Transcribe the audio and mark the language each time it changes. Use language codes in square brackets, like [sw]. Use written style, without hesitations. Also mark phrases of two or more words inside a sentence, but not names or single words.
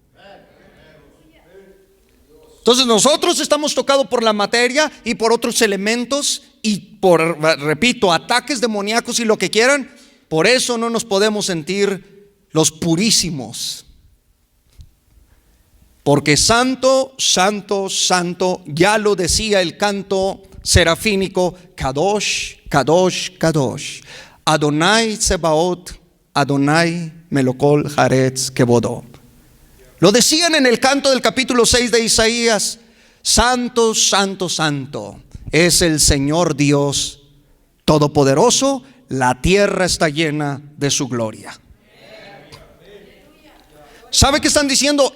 [es] Entonces nosotros estamos tocados por la materia y por otros elementos y por, repito, ataques demoníacos y lo que quieran. Por eso no nos podemos sentir los purísimos. Porque santo, santo, santo, ya lo decía el canto serafínico, [he] קדוש, קדוש, קדוש, אדוני צבאות, אדוני מלא כל הארץ כבודו. [es] Lo decían en el canto del capítulo 6 de Isaías, santo, santo, santo, es el Señor Dios Todopoderoso, la tierra está llena de su gloria. ¿Sabe qué están diciendo?